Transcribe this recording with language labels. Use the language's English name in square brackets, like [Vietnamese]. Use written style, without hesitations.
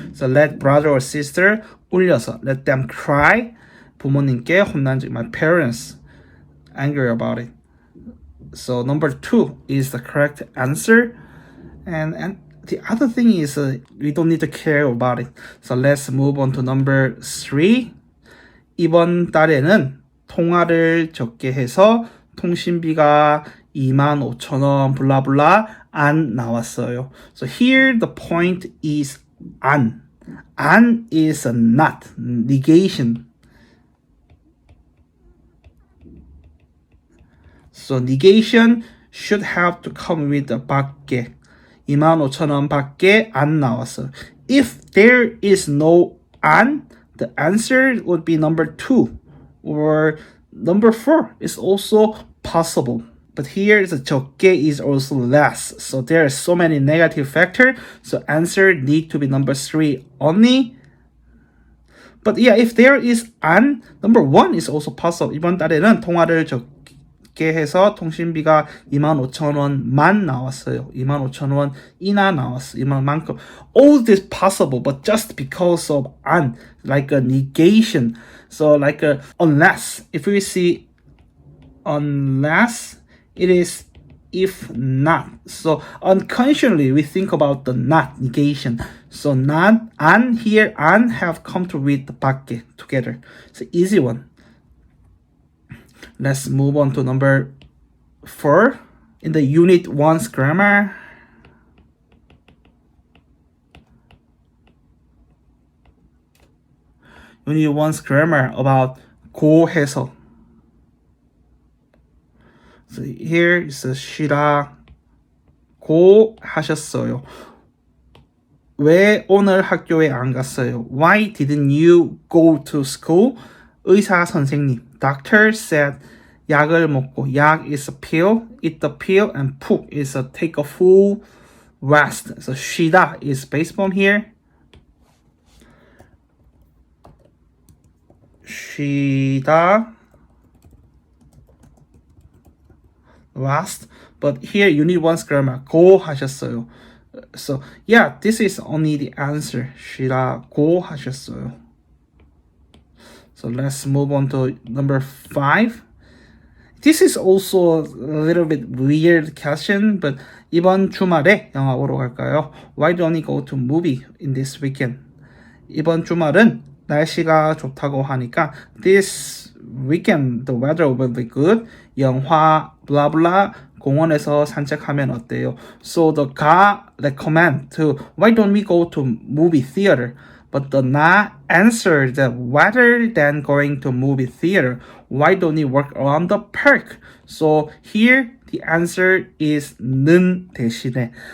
[English] So let brother or sister 울려서. Let them cry. [Korean] 부모님께 혼난 적. [English] My parents angry about it. So number 2 is the correct answer. And the other thing is we don't need to care about it. So let's move on to number 3. [Korean] 이번 달에는 통화를 적게 해서 통신비가 25,000원 블라블라 안 나왔어요. [English] So here the point is 안. 안 is a not, negation. So negation should have to come with the 밖에. [Korean] 25,000원 밖에 안 나왔어요. [English] If there is no 안, the answer would be number 2 or number 4 is also possible. But here the 적게 is also less. So there are so many negative factors. So answer need to be number 3 only. But yeah, if there is 안, number 1 is also possible. [Korean] 이번 달에는 통화를 적게 해서 통신비가 25,000원만 나왔어요. 25,000원이나 나왔어요. 이만큼. [English] All this possible, but just because of 안, like a negation. So like a unless. If we see unless, it is if not. So unconsciously we think about the not negation. So not and here and have come to read the 밖에 together. It's an easy one. Let's move on to number 4 in the unit 1's grammar. Unit 1's grammar about 고해서. So here is [Korean] 쉬라고 하셨어요. 왜 오늘 학교에 안 갔어요? [English] Why didn't you go to school? [Korean] 의사 선생님. [English] Doctor said [Korean] 약을 먹고 [English] 약 is a pill, eat the pill, and 푹 is a take a full rest. So 쉬다 is base form here. 쉬다 last, but here unit 1's grammar 고 하셨어요. So yeah, this is only the answer. [Korean] 쉬라고 하셨어요. [English] So let's move on to number 5. This is also a little bit weird question, but [Korean] 이번 주말에 영화 보러 갈까요? [English] Why don't we go to movie in this weekend? [Korean] 이번 주말은 날씨가 좋다고 하니까 [English] this weekend the weather will be good. [Korean] 영화 blah blah 공원에서 산책하면 어때요? [English] So the guy recommend to why don't we go to movie theater? But the na answer that rather than going to movie theater, why don't we walk around the park? So here the answer is 는 대신에.